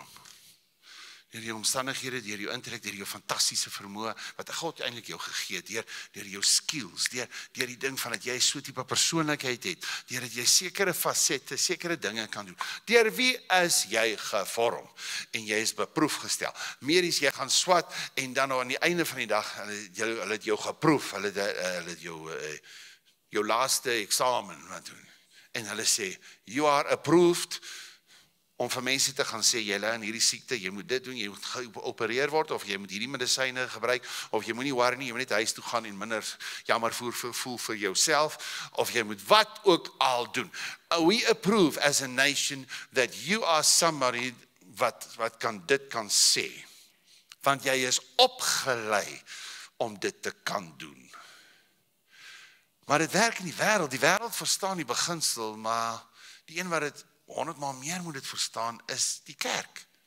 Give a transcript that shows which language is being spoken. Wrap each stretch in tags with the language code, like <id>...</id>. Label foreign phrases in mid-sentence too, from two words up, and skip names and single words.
<af>Deur jou omstandighede, deur jou intellek, deur jou fantastiese vermoë, wat God eintlik jou gegee het, deur jou skills, deur die ding van dat jy so 'n tipe persoonlikheid het, deur dat jy sekere fasette, sekere dinge kan doen. Deur wie is jy gevorm? En jy is beproef gestel. Medies, jy gaan swat, en dan aan die einde van die dag, hulle het jou geproef, hulle het jou laaste eksamen wat doen. En hulle sê,</af> <en>you are approved,</en> <af>om vir mense te gaan sê, jy lê in hierdie siekte, jy moet dit doen, jy moet geopereer word, of jy moet hierdie medisyne gebruik, of jy moet nie worry nie, jy moet net huis toe gaan en minder jammer voel vir jouself, of jy moet wat ook al doen.</af> <en>We approve as a nation that you are somebody</en> <af>wat dit kan sê. Want jy is opgelei om dit te kan doen. Maar dit werk in die wêreld verstaan die beginsel, maar die een wat dit 100 maal meer moet dit verstaan, is die kerk.</af>